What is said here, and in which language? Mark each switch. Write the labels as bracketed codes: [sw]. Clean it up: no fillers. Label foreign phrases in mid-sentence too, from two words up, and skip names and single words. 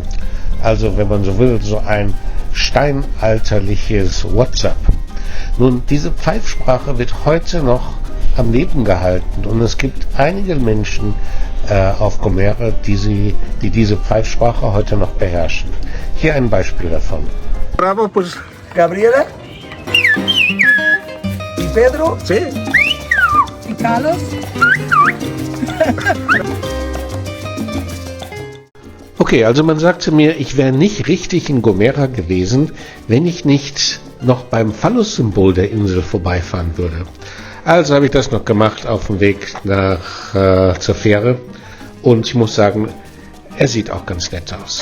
[de] Also wenn man so will, so ein steinalterliches WhatsApp. Nun, diese Pfeifsprache wird heute noch am Leben gehalten und es gibt einige Menschen auf Gomera, die diese Pfeifsprache heute noch beherrschen. Hier ein Beispiel davon. [es] Bravo, pues Gabriela y Pedro, sí. Y Carlos. [de] Okay, also man sagte mir, ich wäre nicht richtig in Gomera gewesen, wenn ich nicht noch beim Phallus-Symbol der Insel vorbeifahren würde. Also habe ich das noch gemacht auf dem Weg zur Fähre und ich muss sagen, er sieht auch ganz nett aus.